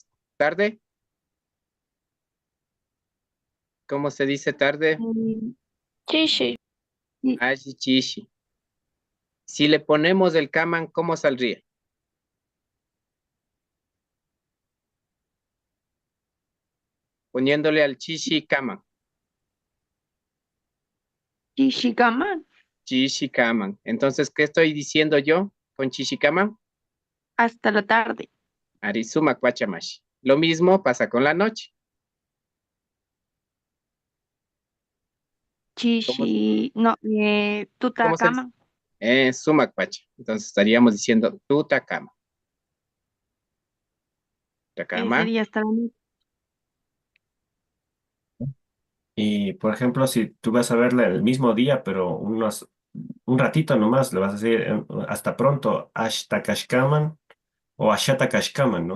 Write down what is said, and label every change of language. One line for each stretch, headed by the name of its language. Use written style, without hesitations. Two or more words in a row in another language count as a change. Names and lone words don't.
Spanish: ¿Tarde? ¿Cómo se dice tarde? Chishi. Allí, chishi. Si le ponemos el kaman, ¿cómo saldría? Poniéndole al
Quechua: chishi kaman.
Spanish: Chishikaman.
Quechua: Chishi kaman.
Spanish: Entonces, ¿qué estoy diciendo yo con
Quechua: chishi kaman?
Spanish: Hasta la tarde.
Quechua: Arizuma kwachamashi.
Spanish: Lo mismo pasa con la noche. ¿Cómo, No, cómo se dice? Tutakaman.
Quechua: Sumak pacha.
Spanish: Entonces estaríamos diciendo tutakama. Tutakama. Sería hasta la noche. Y, por ejemplo, si tú vas a verla el mismo día, pero un ratito nomás, le vas a decir hasta pronto, Ashtakashkaman o Ashatakashkaman, ¿no?